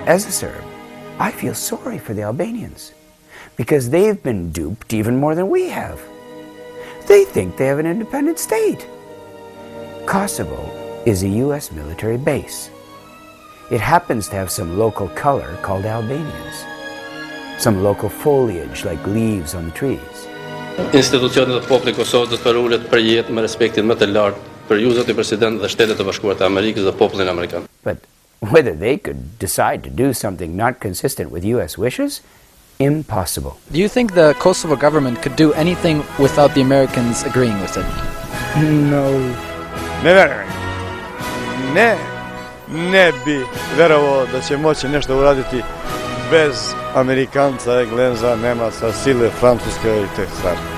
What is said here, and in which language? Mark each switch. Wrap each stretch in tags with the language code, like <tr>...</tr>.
<en>As a Serb, I feel sorry for the Albanians because they've been duped even more than we have. They think they have an independent state. Kosovo is a U.S. military base. It happens to have some local color called Albanians, some local foliage like leaves on the trees.</en> <sq>Institucionet e popullit Kosovës do të përullet për jetë me respektin më të lartë për ju zoti president dhe Shtetet e Bashkuara të Amerikës dhe popullin amerikan.</sq> <en>But whether they could decide to do something not consistent with U.S. wishes, impossible. Do you think the Kosovo government could do anything without the Americans agreeing with it? No. Ne verujem.</en> <sr>Ne bi verovao da će moći nešto uraditi bez Amerikanca, Engleza, Nemaca, sile, Francuske i te stvari.</sr>